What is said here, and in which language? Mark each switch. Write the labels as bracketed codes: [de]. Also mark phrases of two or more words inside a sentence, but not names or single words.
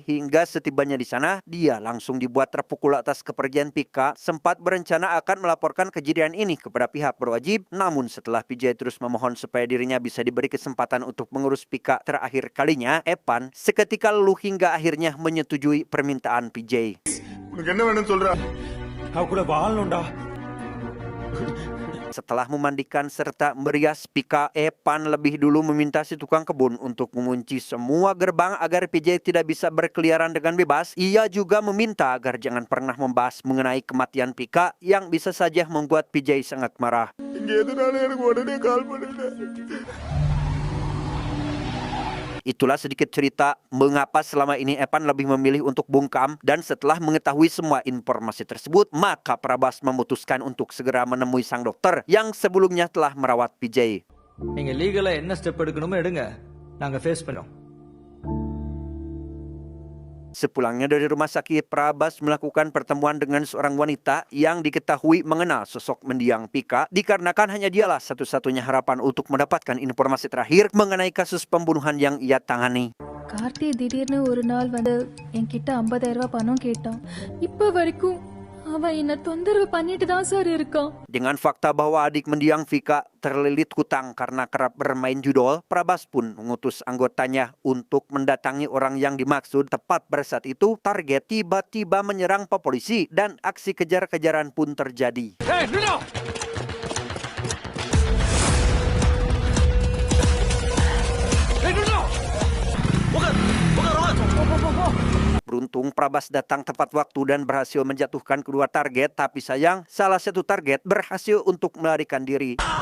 [id] Hingga setibanya di sana, dia langsung dibuat terpukul atas kepergian Pika. Sempat berencana akan melaporkan kejadian ini kepada pihak berwajib. Namun setelah Vijay terus memohon supaya dirinya bisa diberi kesempatan untuk mengurus Pika terakhir kalinya, Epan seketika luluh hingga akhirnya menyetujui permintaan Vijay. [ta] உனக்கு என்ன வேணும்னு சொல்ற? [id] Setelah memandikan serta merias Pika, Epan lebih dulu meminta si tukang kebun untuk mengunci semua gerbang agar Vijay tidak bisa berkeliaran dengan bebas. Ia juga meminta agar jangan pernah membahas mengenai kematian Pika yang bisa saja membuat Vijay sangat marah. [ta] இங்க எதுனால எனக்கு உடனே கால் பண்ணுங்க. [id] Itulah sedikit cerita mengapa selama ini Epan lebih memilih untuk bungkam, dan setelah mengetahui semua informasi tersebut, maka Prabas memutuskan untuk segera menemui sang dokter yang sebelumnya telah merawat Vijay. [ta] நீங்க லீகலா என்ன ஸ்டெப் எடுக்கணுமோ எடுங்க, நாங்க ஃபேஸ் பண்ணோம். [id] Sepulangnya dari rumah sakit, Prabas melakukan pertemuan dengan seorang wanita yang diketahui mengenal sosok mendiang Pika, dikarenakan hanya dialah satu-satunya harapan untuk mendapatkan informasi terakhir mengenai kasus pembunuhan yang ia tangani. [ta] கார்த்தி திடீர்னு ஒரு நாள் வந்து என்கிட்ட 50,000 ரூபாய் பணம் கேட்டான். இப்ப வரைக்கும் அவன் என்ன தொந்தரவு பண்ணிட்டு தான் சார் இருக்கான். [id] Dengan fakta bahwa adik mendiang Vika terlilit hutang karena kerap bermain judol, Prabas pun mengutus anggotanya untuk mendatangi orang yang dimaksud. Tepat pada saat itu, target tiba-tiba menyerang polisi dan aksi kejar-kejaran pun terjadi. Beruntung Prabas datang tepat waktu dan berhasil menjatuhkan kedua target, tapi sayang salah satu target berhasil untuk melarikan diri.